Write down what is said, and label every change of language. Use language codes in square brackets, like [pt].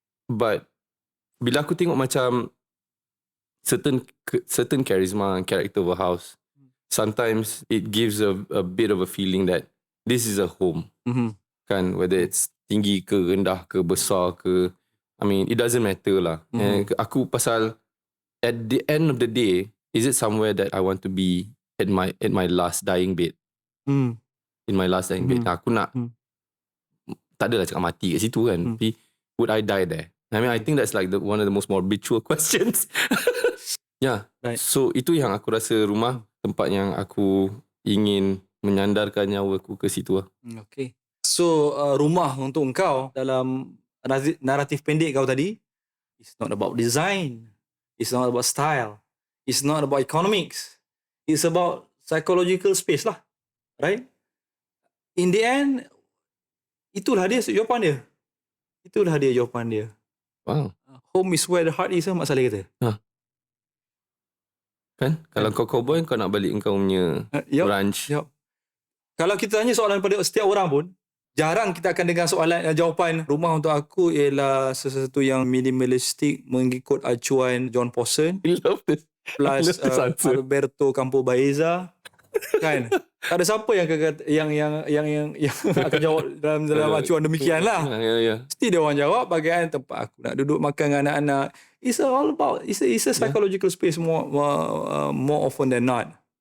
[en] But, [ms] bila aku tengok macam [en] certain charisma and character of a house, sometimes it gives a bit of a feeling that this is a home. Kan, whether it's [ms] tinggi ke, rendah ke, besar ke, [en] I mean, it doesn't matter lah. [ms] Aku pasal, [en] at the end of the day, is it somewhere that I want to be at my last dying bed? In my last dying bed. [ms] Aku nak, tak adalah cakap mati kat situ kan. [en] Tapi, would I die there? I mean, I think that's like one of the most morbid questions. Yeah. Right. [ms] So, itu yang aku rasa rumah, tempat yang aku ingin menyandarkan nyawa aku ke situ lah. [en] Okay. [ms] So, rumah untuk engkau dalam naratif pendek kau tadi, [en] it's not about design, it's not about style, it's not about economics, it's about psychological space lah, right? In the end, [ms] itulah dia jawapan dia. [en] Wow. Home is where the heart is, Mak Saleh kata. Kan? [ms] Kalau kau cowboy, kau nak balik kau punya ranch. Kalau kita tanya soalan pada setiap orang pun, jarang kita akan dengar jawapan rumah untuk aku ialah sesuatu yang minimalistik mengikut acuan John Pawson. [en] I love this. Plus Alberto Campo Baeza. Kan? [ms] Tak ada siapa yang akan jawab dalam acuan demikian lah. Mesti dia orang jawab bagian tempat aku nak duduk makan dengan anak-anak. [en] It's a psychological space more often than not.